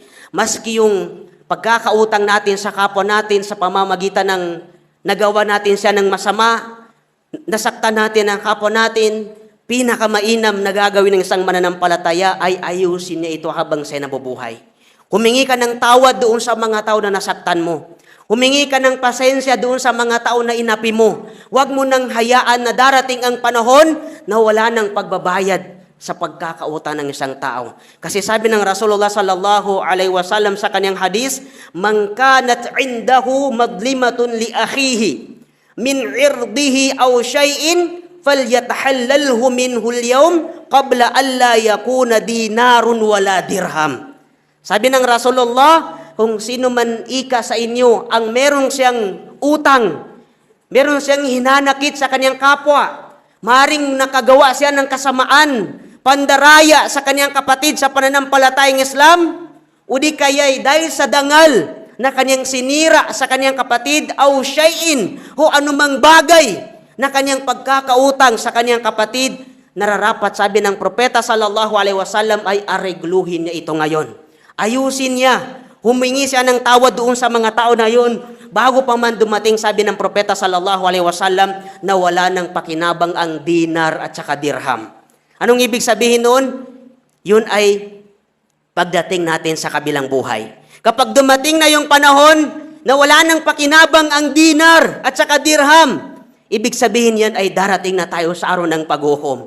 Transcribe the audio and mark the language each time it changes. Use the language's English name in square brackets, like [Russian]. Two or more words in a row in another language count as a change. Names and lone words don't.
[Filipino] Maski yung pagkakautang natin sa kapwa natin sa pamamagitan ng nagawa natin siya ng masama, nasaktan natin ang kapwa natin, pinakamainam na gagawin ng isang mananampalataya ay ayusin niya ito habang siya nabubuhay. Humingi ka ng tawad doon sa mga tao na nasaktan mo. Humingi ka ng pasensya doon sa mga tao na inapi mo. Huwag mo nang hayaan na darating ang panahon na wala ng pagbabayad sa pagkakautang ng isang tao. [Arabic] Kasi sabi ng Rasulullah صلى الله عليه وسلم sa kanyang hadis, "من كانت عنده مظلمة لأخيه من عرضه أو شيء فليتحلله منه اليوم قبل أن لا يكون دينار ولا درهم." [Filipino] Sabi ng Rasulullah, kung sino man ika sa inyo ang meron siyang utang, meron siyang hinanakit sa kanyang kapwa, maring nakagawa siya ng kasamaan, pandaraya sa kanyang kapatid sa pananampalatayang Islam, o di kaya'y dahil sa dangal na kanyang sinira sa kanyang kapatid, [Arabic] أو شيء, [Filipino] o anumang bagay na kanyang pagkakautang sa kanyang kapatid, nararapat, sabi ng propeta [Arabic] صلى الله عليه وسلم, [Filipino] ay aregluhin niya ito ngayon. Ayusin niya, humingi siya ng tawad doon sa mga tao na yun, bago pa man dumating, sabi ng propeta [Arabic] صلى الله عليه وسلم, [Filipino] na wala ng pakinabang ang dinar at saka dirham. Anong ibig sabihin noon? Yun ay pagdating natin sa kabilang buhay. Kapag dumating na yung panahon na wala ng pakinabang ang dinar at saka dirham, ibig sabihin yan ay darating na tayo sa araw ng paghukom.